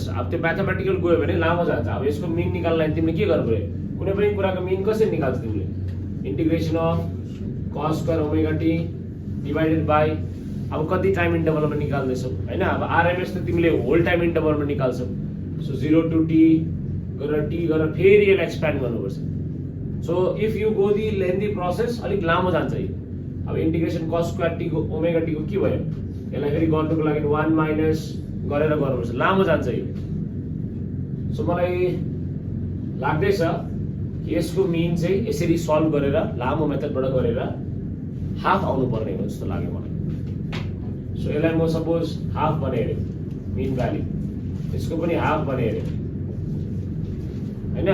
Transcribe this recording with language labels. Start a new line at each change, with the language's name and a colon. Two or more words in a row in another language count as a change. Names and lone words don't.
Nepali: अब त्यो म्याथमेटिकल गयो भने लामो जान्छ। अब यसको मिन निकाल्नलाई तिमीले के गर्नु पर्यो कुनै पनि कुराको मिन कसरी निकाल्छ तिमीले
English: integration of cos square omega t divided by
Nepali: अब कति
English: time interval
Nepali: निकाल्दैछौ हैन। अब आरएमएस त तिमीले
English: whole time
Nepali: इन्टरभलमा निकाल्छौ।
English: so 0 to t
Nepali: गरेर t गरेर फेरि यसलाई एक्सप्यान्ड गर्नुपर्छ।
English: so if you go the lengthy process
Nepali: अलिक लामो जान्छ यो। अब
English: integration cos square t
Nepali: को ओमेगा t को के भयो यसलाई फेरि गर्नुको लागि 1 माइनस गरेर गर्नुपर्छ लामो जान्छ यो। सो मलाई लाग्दैछ कि यसको मिन चाहिँ यसरी सल्भ गरेर लामो मेथडबाट गरेर हाफ आउनु पर्ने हो जस्तो लाग्यो मलाई। सो यसलाई म
English: suppose half
Nepali: बनाएर
English: mean value
Nepali: यसको पनि हाफ बनाएर हैन।